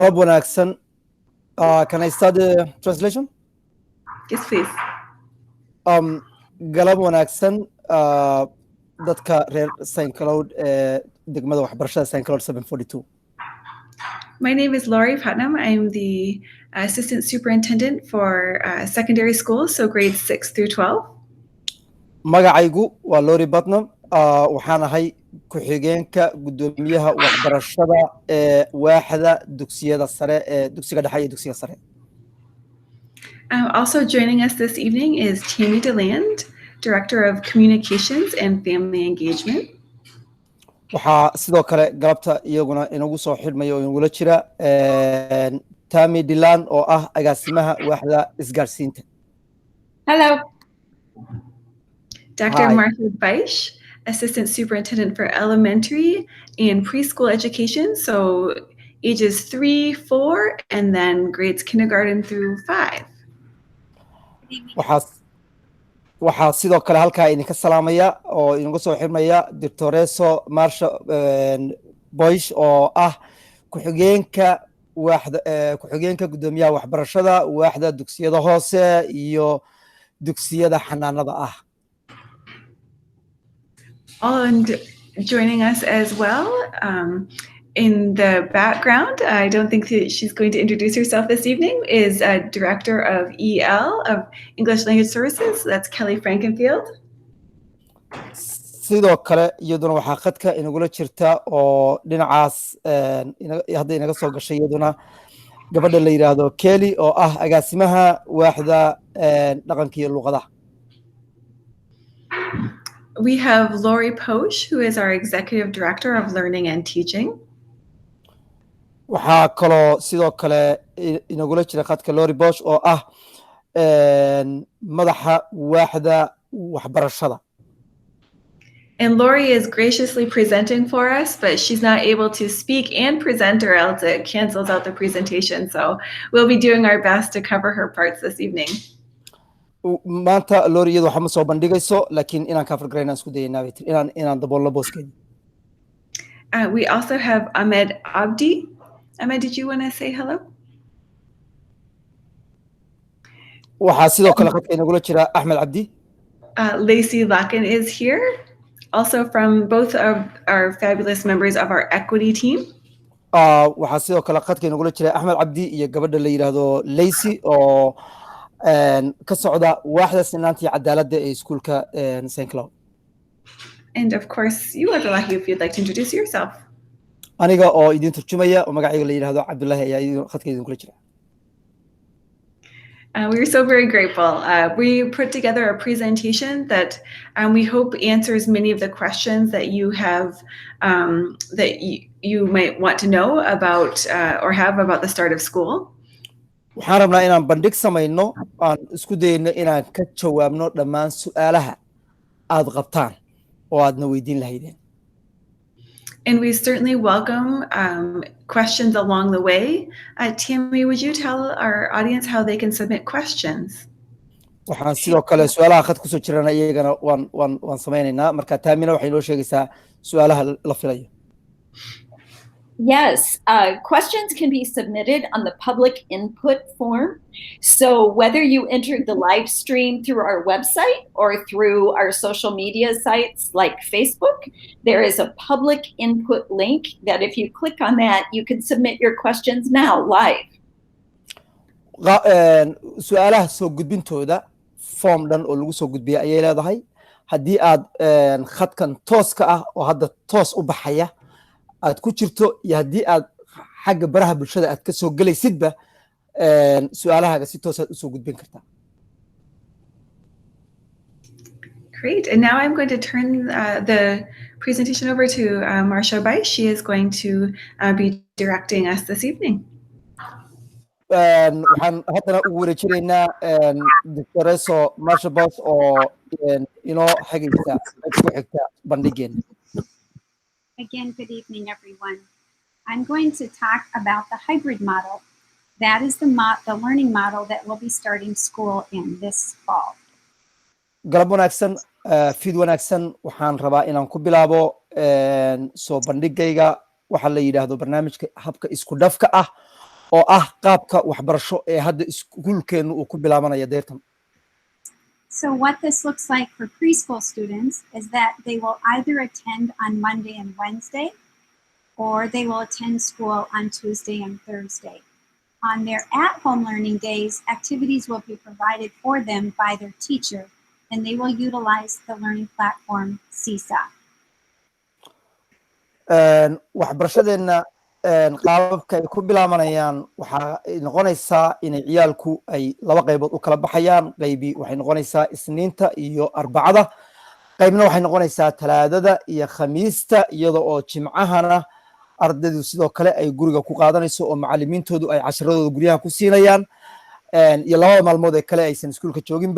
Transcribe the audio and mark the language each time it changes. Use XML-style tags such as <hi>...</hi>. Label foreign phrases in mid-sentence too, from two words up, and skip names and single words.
<so>wanaagsan.</so> <en>Can I start the translation? Yes, please.</en> <so>Galab wanaagsan dadka reer St. Cloud degmada waxbarashada St. Cloud 742.</so> <en>My name is Laurie Putnam. I'm the Assistant Superintendent for secondary schools, so grades 6 through 12.</en> <so>Magacaygu waa Laurie Putnam. Waxaan ahay ku-xigeenka gudoomiyaha waxbarashada ee waaxda dugsiyada sare ee dugsiga dhexe iyo dugsiga sare.</so> <en>Also joining us this evening is Tammy DeLand, Director of Communications and Family Engagement.</en> <so>Waxaa sidoo kale galabta iyaguna inagu soo xidhmaya oo inagula jira Tammy DeLand oo ah agaasimaha waaxda isgaarsiinta.</so> <en>Hello. Dr. Hi. Martha Beisch, Assistant Superintendent for Elementary and Preschool Education, so ages 3, 4, and then grades kindergarten through 5.</en> <so>waxaa sidoo kale halkaa idinka salaamaya oo inagu soo xirmaya Doctoreso Marsha Boish oo ah ku-xigeenka gudoomiyaha waxbarashada waaxda dugsiyada hoose iyo dugsiyada xanaanada ah.</so> <en>And joining us as well in the background, I don't think that she's going to introduce herself this evening, is Director of EL of English Language Services. That's Kelly Frankenfield.</en> <so>sidoo kale iyaduna waxaa khadka inagula jirta oo dhinacaas hadda inaga soo gashay iyaduna gabadha la yiraahdo Kelly oo ah agaasimaha waaxda dhaqanka iyo luqadaha.</so> <en>We have Lori Posh, who is our Executive Director of Learning and Teaching.</en> <so>waxaa kaloo sidoo kale inagula jira khadka Lori Bosch oo ah madaxa waaxda waxbarashada.</so> <en>And Lori is graciously presenting for us, but she's not able to speak and present or else it cancels out the presentation. So we'll be doing our best to cover her parts this evening.</en> <so>maanta Lori iyadu waxa ma soo bandhigayso laakiin inaan ka fargaraynaan isku dayaynaa inaan daboolno booskeeda.</so> <en>We also have Ahmed Abdi. Ahmed, did you want to say hello?</en> <so>waxaa sidoo kale khadka inagula jira Ahmed Abdi.</so> <en>Lacey Lakin is here, also from both of our fabulous members of our equity team.</en> <so>waxaa sidoo kale khadka inagula jira Ahmed Abdi iyo gabadha la yiraahdo Lacey oo ka socda waaxda sinaanta iyo cadaaladda ee iskuulka St. Cloud.</so> <en>And of course, you are lucky if you'd like to introduce yourself.</en> <so>aniga oo idin turjumaya oo magacayga la yiraahdo Cabdullaahi ayaa khadka idinkula jira.</so> <en>We're so very grateful. We put together a presentation that we hope answers many of the questions that you have, that you might want to know about or have about the start of school.</en> <so>waxaan rabnaa inaan bandhig samayno aan isku dayno inaan ka jawaabno dhammaan su'aalaha aad qabtaan oo aadna weydiin lahaydeen.</so> <en>And we certainly welcome questions along the way. Tammy, would you tell our audience how they can submit questions?</en> <so>waxaan sidoo kale su'aalaha khad kusoo jirana iyagana waan samaynaynaa marka Taamina waxay noo sheegaysaa su'aalaha la filayo.</so> <en>Yes, questions can be submitted on the public input form. So whether you entered the live stream through our website or through our social media sites like Facebook, there is a public input link that if you click on that, you can submit your questions now live.</en> <so>su'aalaha soo gudbintooda form dhan oo lagu soo gudbiya ayay leedahay. haddii aad khadkan tooska ah oo hadda toos u baxaya aad ku jirto iyo haddii aad xagga baraha bulshada aad ka soo galaysidba su'aalahaaga si toos aad u soo gudbin kartaa.</so> <en>Great. And now I'm going to turn the presentation over to Marsha Beisch. She is going to be directing us this evening.</en> <so>waxaan haddana ugu wareejinaynaa Doctoreso Marsha Bosch oo inoo xigaysa ku xigta bandhigeena.</so> <en>Again, good evening, everyone. I'm going to talk about the hybrid model. That is the learning model that will be starting school in this fall.</en> <so>galab wanaagsan, fiid wanaagsan. waxaan rabaa inaan ku bilaabo soo bandhigayga waxa la yiraahdo barnaamijka habka isku dhafka ah oo ah qaabka waxbarasho ee hadda iskuulkeennu uu ku bilaabanaya deertan.</so> <en>So what this looks like for preschool students is that they will either attend on Monday and Wednesday, or they will attend school on Tuesday and Thursday. On their at-home learning days, activities will be provided for them by their teacher, and they will utilize the learning platform CSA.</en> <so>waxbarashadeenna qaababka ay ku bilaabanayaan waxaa noqonaysaa inay ciyaalku ay laba qaybood u kala baxayaan. qaybi waxay noqonaysaa isniinta iyo arbacada, qaybna waxay noqonaysaa talaadada iyo khamiista, iyada oo jimcahana ardaydu sidoo kale ay guriga ku qaadanayso oo macalimiintoodu ay casharadooda guryaha ku siinayaan, iyo labada maalmood ee kale aysan iskuulka jooginba.</so>